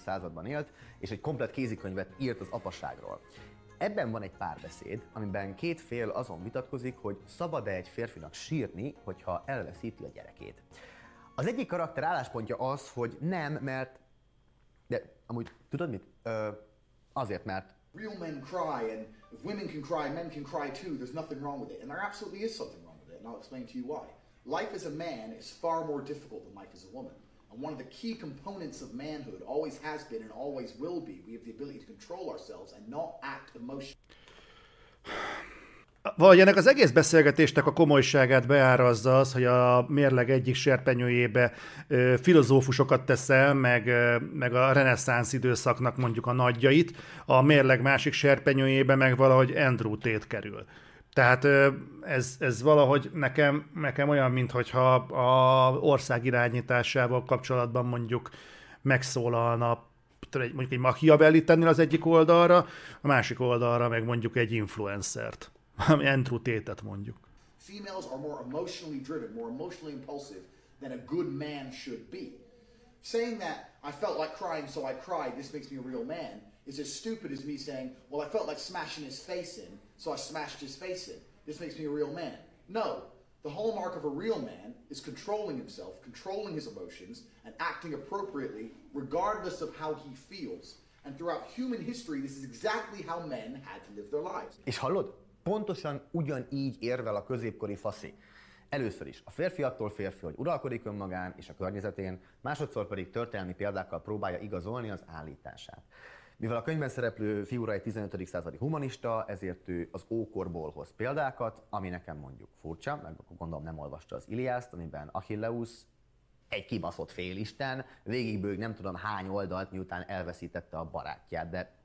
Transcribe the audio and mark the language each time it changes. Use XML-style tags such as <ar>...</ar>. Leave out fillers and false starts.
<hu>században élt, és egy komplett kézikönyvet írt az apaságról. Ebben van egy párbeszéd, amiben két fél azon vitatkozik, hogy szabad-e egy férfinak sírni, hogyha elveszíti a gyerekét. Az egyik karakter álláspontja az, hogy nem, mert... De amúgy tudod mit? Azért, mert...</hu> <en>Real men cry, and if women can cry, men can cry too. There's nothing wrong with it. And there absolutely is something wrong with it, and I'll explain to you why. Life as a man is far more difficult than life as a woman. And one of the key components of manhood always has been and always will be, we have the ability to control ourselves and not act emotionally.</en> <hu>Valahogy ennek az egész beszélgetésnek a komolyságát beárazza az, hogy a mérleg egyik serpenyőjébe filozófusokat teszel, meg a reneszánsz időszaknak mondjuk a nagyjait, a mérleg másik serpenyőjébe meg valahogy Andrew Tate kerül. Tehát ez valahogy nekem olyan, mintha a ország irányításával kapcsolatban mondjuk megszólalna, mondjuk egy Machiavelli tennél az egyik oldalra, a másik oldalra meg mondjuk egy influencert, ami Andrew Tate-et mondjuk.</hu> <en>Females are more emotionally driven, more emotionally impulsive than a good man should be. Saying that I felt like crying, so I cried, this makes me a real man, is as stupid as me saying, well, I felt like smashing his face in, so I smashed his face in. This makes me a real man. No, the hallmark of a real man is controlling himself, controlling his emotions, and acting appropriately, regardless of how he feels. And throughout human history, this is exactly how men had to live their lives.</en> <hu>És hallod? Pontosan ugyanígy érvel a középkori faszi. Először is, a férfi attól férfi, hogy uralkodik önmagán és a környezetén, másodszor pedig történelmi példákkal próbálja igazolni az állítását. Mivel a könyvben szereplő figura egy 15. századi humanista, ezért ő az ókorból hoz példákat, ami nekem mondjuk furcsa, meg gondolom nem olvasta az Iliászt, amiben Achilleusz, egy kibaszott félisten, végigbőg nem tudom hány oldalt, miután elveszítette a barátját, de...</hu>